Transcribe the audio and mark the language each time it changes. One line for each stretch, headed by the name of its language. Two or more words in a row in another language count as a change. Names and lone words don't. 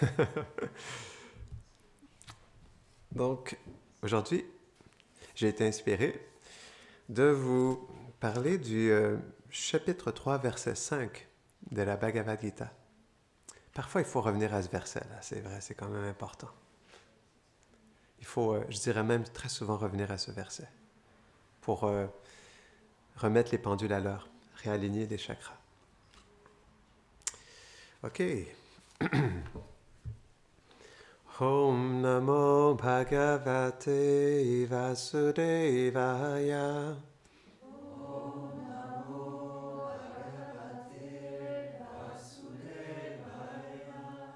French: Donc, aujourd'hui, j'ai été inspiré de vous parler du chapitre 3, verset 5 de la Bhagavad Gita. Parfois, il faut revenir à ce verset-là, c'est vrai, c'est quand même important. Il faut, je dirais même très souvent, revenir à ce verset pour remettre les pendules à l'heure, réaligner les chakras. Ok.
Sanskrit: Om Namo Bhagavate Vasudevaya. Om Namo Bhagavate Vasudevaya.